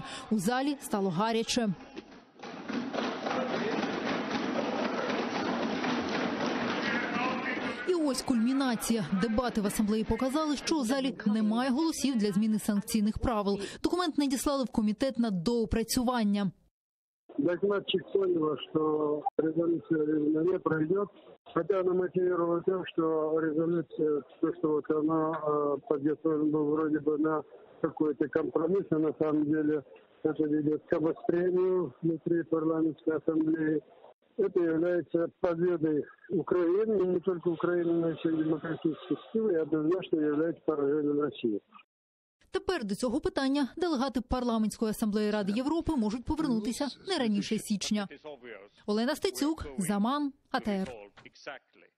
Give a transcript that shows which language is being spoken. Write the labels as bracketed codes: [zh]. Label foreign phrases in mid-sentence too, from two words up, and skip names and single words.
[uk] У залі стало гаряче. І ось кульмінація. Дебати в асамблеї показали, що у залі немає голосів для зміни санкційних правил. Документ надіслали в комітет на доопрацювання. [ru] Докладчик поняла, что резолюция не пройдет, хотя она мотивировала тем, что резолюция, что вот она подготовлена вроде бы на какой-то компромисс, а на самом деле это ведет к обострению внутри парламентской ассамблеи. Это является победой Украины, не только Украины, но и всех демократических сил, и однозначно является поражением России. [uk] Тепер до цього питання делегати Парламентської асамблеї Ради Європи можуть повернутися не раніше січня. Олена Стецюк, Заман, АТР.